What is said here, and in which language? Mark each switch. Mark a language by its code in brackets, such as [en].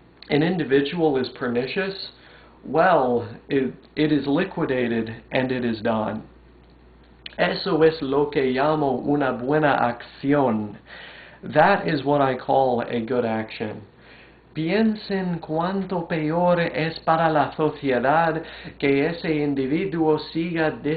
[en] An individual is pernicious. Well, it is liquidated and it is done. [es] Eso es lo que llamo una buena acción. [en] That is what I call a good action. [es] Piensen cuánto peor es para la sociedad que ese individuo siga